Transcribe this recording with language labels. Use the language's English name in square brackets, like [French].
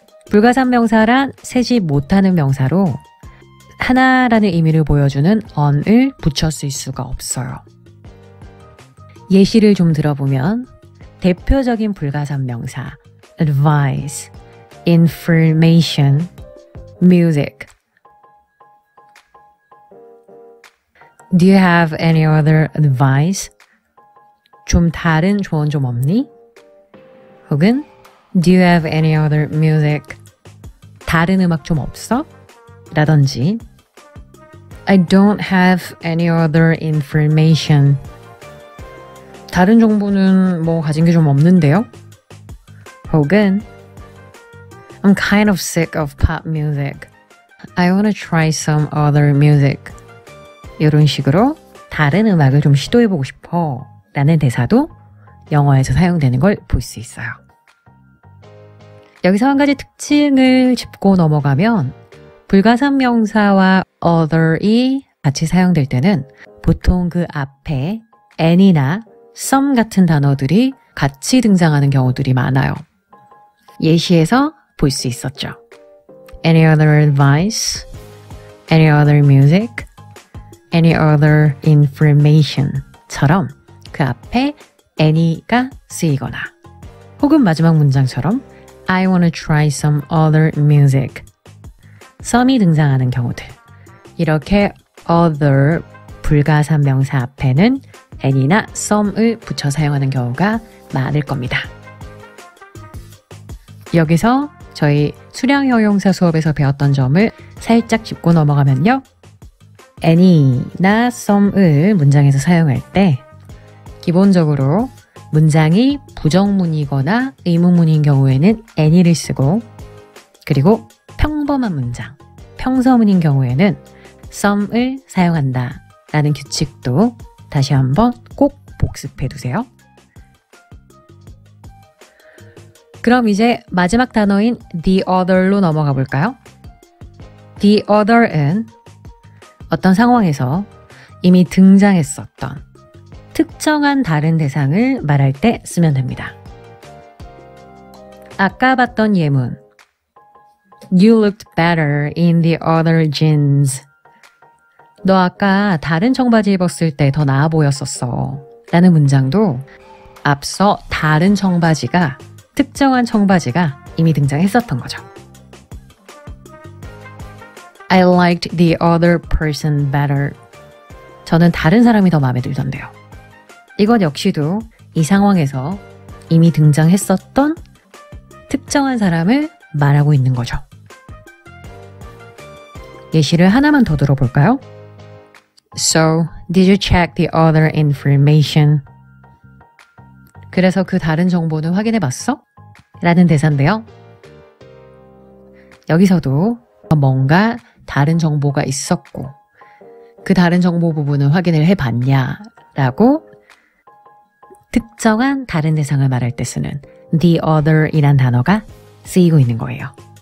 [Korean] 불가산 명사란 세지 못하는 명사로 하나라는 의미를 보여주는 on을 붙였을 수가 없어요. 예시를 좀 들어보면 대표적인 불가산 명사 advice, information, music. [English] Do you have any other advice? [Korean] 좀 다른 조언 좀 없니? 혹은 [English] Do you have any other music? [Korean] 다른 음악 좀 없어? 라든지 [English] I don't have any other information. [Korean] 다른 정보는 뭐 가진 게 좀 없는데요? 혹은 [English] I'm kind of sick of pop music. I want to try some other music. [Korean] 이런 식으로 다른 음악을 좀 시도해보고 싶어 라는 대사도 영어에서 사용되는 걸 볼 수 있어요. 여기서 한 가지 특징을 짚고 넘어가면 불가산 명사와 other이 같이 사용될 때는 보통 그 앞에 and이나 some 같은 단어들이 같이 등장하는 경우들이 많아요. 예시에서 볼 수 있었죠. [English] Any other advice? Any other music? Any other information? [Korean] 처럼 그 앞에 any가 쓰이거나 혹은 마지막 문장처럼 [English] I wanna try some other music. [Korean] some이 등장하는 경우들. 이렇게 other 불가산명사 앞에는 any나 some을 붙여 사용하는 경우가 많을 겁니다. 여기서 저희 수량형용사 수업에서 배웠던 점을 살짝 짚고 넘어가면요. any나 some을 문장에서 사용할 때 기본적으로 문장이 부정문이거나 의문문인 경우에는 any를 쓰고 그리고 평범한 문장, 평서문인 경우에는 some을 사용한다 라는 규칙도 다시 한번 꼭 복습해 두세요. 그럼 이제 마지막 단어인 the other로 넘어가 볼까요? the other은 어떤 상황에서 이미 등장했었던 특정한 다른 대상을 말할 때 쓰면 됩니다. 아까 봤던 예문 [English] You looked better in the other jeans. [Korean] 너 아까 다른 청바지 입었을 때 더 나아 보였었어. 라는 문장도 앞서 다른 청바지가 특정한 청바지가 이미 등장했었던 거죠. [English] I liked the other person better. [Korean] 저는 다른 사람이 더 마음에 들던데요. 이것 역시도 이 상황에서 이미 등장했었던 특정한 사람을 말하고 있는 거죠. 예시를 하나만 더 들어볼까요? [English] So, did you check the other information? [Korean] 그래서 그 다른 정보는 확인해 봤어? 라는 대사인데요. 여기서도 뭔가 다른 정보가 있었고 그 다른 정보 부분을 확인을 해봤냐 라고 특정한 다른 대상을 말할 때 쓰는 the other 이란 단어가 쓰이고 있는 거예요.